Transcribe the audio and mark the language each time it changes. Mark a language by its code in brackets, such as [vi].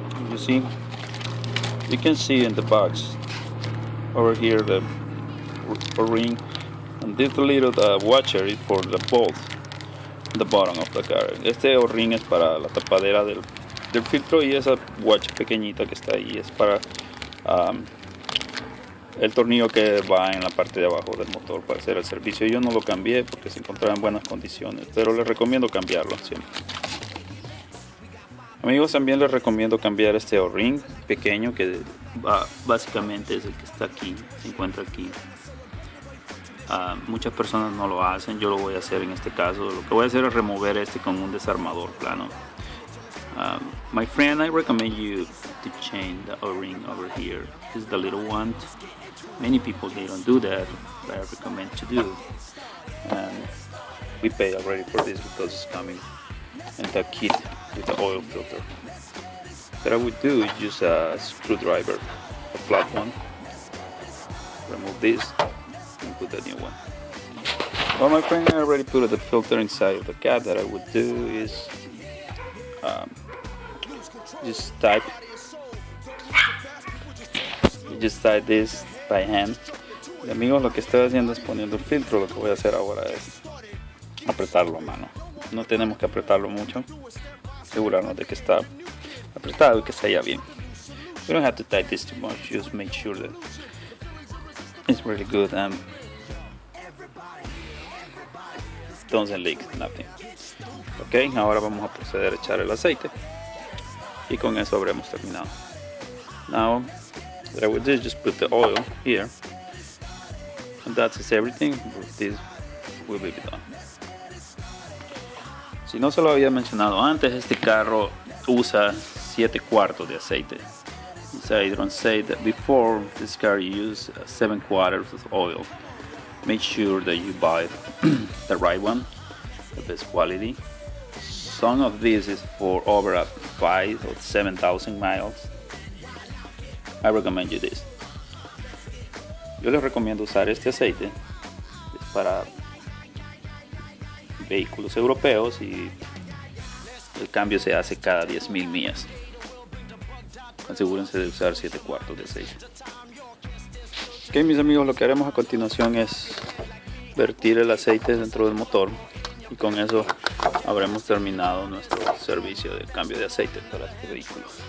[en] You see? You can see in the box over here the O-ring, and this little washer is for the bolt at the bottom of the car. [es] Este O-ring es para la tapadera del filtro, y esa washer pequeñita que está ahí es para el tornillo que va en la parte de abajo del motor para hacer el servicio. Yo no lo cambié porque se encontraba en buenas condiciones, pero les recomiendo cambiarlo siempre. Amigos, también les recomiendo cambiar este O-ring pequeño que básicamente es el que está aquí, se encuentra aquí. Muchas personas no lo hacen, yo lo voy a hacer en este caso. Lo que voy a hacer es remover este con un desarmador plano. [en] My friend, I recommend you to change the O-ring over here. This is the little one. Many people, they don't do that, but I recommend to do. And we pay already for this because it's coming in the kit with the oil filter. What I would do is use a screwdriver, a flat one, remove this and put the new one. Well, my friend, I already put the filter inside of the cap. That I would do is just type this by hand. [es] Y amigos, lo que estoy haciendo es poniendo el filtro. Lo que voy a hacer ahora es apretarlo a mano. No tenemos que apretarlo mucho, asegurarnos de que está apretado y que se halla bien. [en] We don't have to tight this too much, just make sure that it's really good and doesn't leak, nothing. [es] Ok, ahora vamos a proceder a echar el aceite y con eso habremos terminado. [en] Now, what I would do is just put the oil here, and that's everything. This will be done. [es] Si no se lo había mencionado antes, este carro usa 7 cuartos de aceite. [en] So I don't say that before this car you use 7 quarters of oil. Make sure that you buy the right one, the best quality. Some of this is for over 5,000 or 7,000 miles. I recommend you this. [es] Yo les recomiendo usar este aceite. Es para vehículos europeos y el cambio se hace cada 10,000 millas. Asegúrense de usar 7 cuartos de aceite. Ok, mis amigos, lo que haremos a continuación es vertir el aceite dentro del motor, y con eso habremos terminado nuestro servicio de cambio de aceite para este vehículo.